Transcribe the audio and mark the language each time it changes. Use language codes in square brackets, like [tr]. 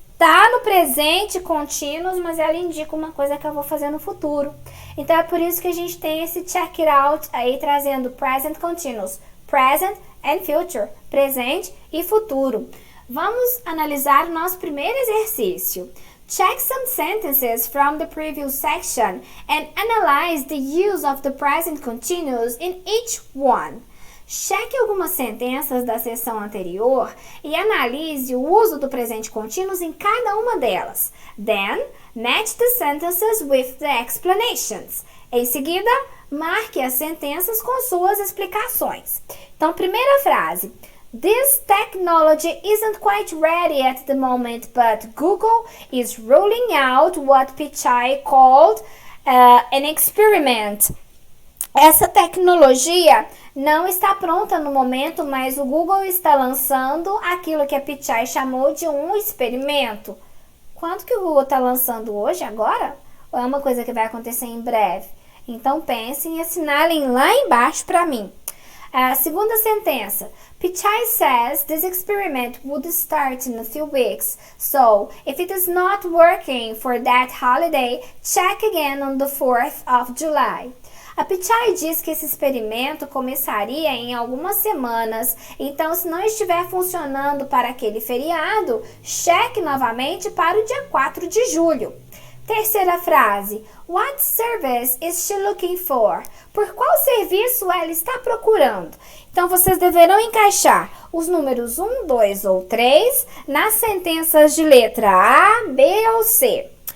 [pt] tá no presente contínuo, mas ela indica uma coisa que eu vou fazer no futuro. Então é por isso que a gente tem esse [en] check it out [pt] aí trazendo [en] present continuous, present and future, [pt] presente e futuro. Vamos analisar o nosso primeiro exercício. [en] Check some sentences from the previous section and analyze the use of the present continuous in each one. [pt] Cheque algumas sentenças da seção anterior e analise o uso do presente contínuo em cada uma delas. [en] Then, match the sentences with the explanations. [pt] Em seguida, marque as sentenças com suas explicações. Então, primeira frase. [en] This technology isn't quite ready at the moment, but Google is rolling out what Pichai called an experiment. [pt] Essa tecnologia não está pronta no momento, mas o Google está lançando aquilo que a Pichai chamou de um experimento. Quanto que o Google está lançando hoje, agora? Ou é uma coisa que vai acontecer em breve? Então pensem e assinalem lá embaixo para mim. A segunda sentença. [en] Pichai says this experiment would start in a few weeks, so if it is not working for that holiday, check again on the 4th of July. [pt] A Pichai diz que esse experimento começaria em algumas semanas, então se não estiver funcionando para aquele feriado, cheque novamente para o dia 4 de julho. Terceira frase. [en] What service is she looking for? [pt] Por qual serviço ela está procurando? Então, vocês deverão encaixar os números 1, 2 ou 3 nas sentenças de letra A, B ou C.